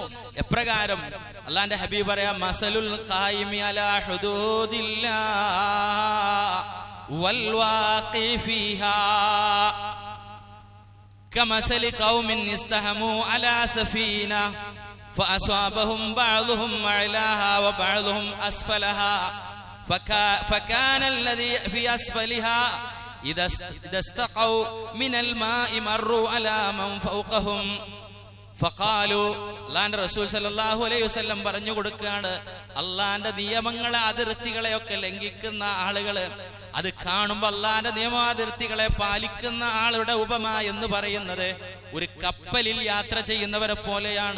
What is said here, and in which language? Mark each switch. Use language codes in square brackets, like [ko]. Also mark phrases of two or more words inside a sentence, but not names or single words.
[ml] എപ്രകാരം? അള്ളാന്റെ ഹബീബ് പറയാം, [ar] مثل القائم على حدود الله والواقع فيها كمثل قوم استهموا على سفينة فأصاب بعضهم أعلاها وبعضهم أسفلها فكان الذي في أسفلها إذا استقوا من الماء مروا على من فوقهم فقالوا. [ml] അള്ളാന്റെ റസൂൽ [ar] صلى الله عليه وسلم [ml] പറഞ്ഞു കൊടുക്കുകയാണ്, അള്ളാന്റെ നിയമങ്ങളെ അതിർത്തികളെയൊക്കെ ലംഘിക്കുന്ന ആളുകള് അത് കാണുമ്പോൾ അള്ളാന്റെ നിയമാതിർത്തികളെ പാലിക്കുന്ന ആളുടെ ഉപമ എന്ന് പറയുന്നത് ഒരു കപ്പലിൽ യാത്ര ചെയ്യുന്നവരെ പോലെയാണ്.